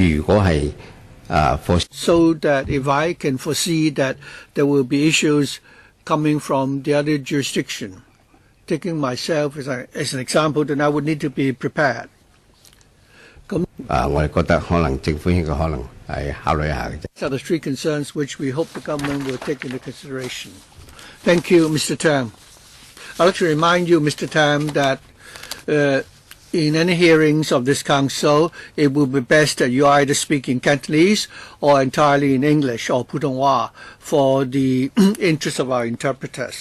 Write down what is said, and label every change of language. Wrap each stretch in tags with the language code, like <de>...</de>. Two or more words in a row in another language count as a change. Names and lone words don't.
<en>So that if I can foresee that there will be issues coming from the other jurisdiction. Taking myself as an example, then I would need to be prepared.</en> <yue>我哋覺得可能政府應該可能係考慮一下嘅啫。</yue> <en>These are the three concerns which we hope the government will take into consideration. Thank you, Mr. Tam. I'd like to remind you, Mr. Tam, that in any hearings of this council, it will be best that you either speak in Cantonese or entirely in English or Putonghua for the interest of our interpreters.</en>